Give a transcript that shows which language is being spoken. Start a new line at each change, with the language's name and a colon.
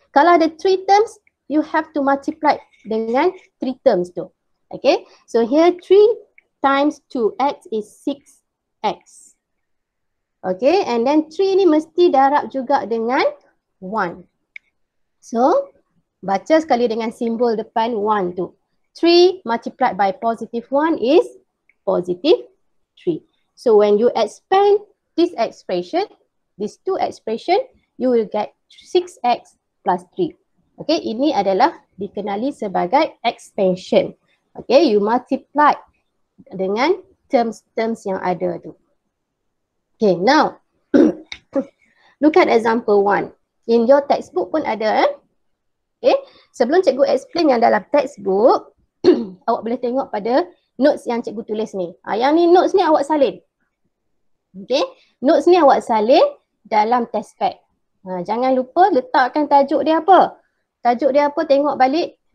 Malay: Kalau ada
English: 3 terms, you have to multiply
Malay: dengan 3 terms tu.
English: Okay, so here 3 times 2x is 6x.
Malay: Okay, and then 3 ni mesti darab juga dengan 1. So, baca sekali dengan simbol depan 1 tu.
English: 3 multiplied by positive 1 is positive 3. So when you expand this expression, these two expression, you will get 6x plus 3.
Malay: Okay, ini adalah dikenali sebagai expansion. Okay,
English: you multiply
Malay: dengan terms-terms yang ada tu.
English: Okay, now look at example 1. In your textbook
Malay: pun ada. Okay, sebelum cikgu explain yang dalam textbook, awak boleh tengok pada notes yang cikgu tulis ni. Yang ni notes ni awak salin. Okay, notes ni awak salin dalam test pad. Jangan lupa letakkan tajuk dia apa. Tajuk dia apa, tengok balik.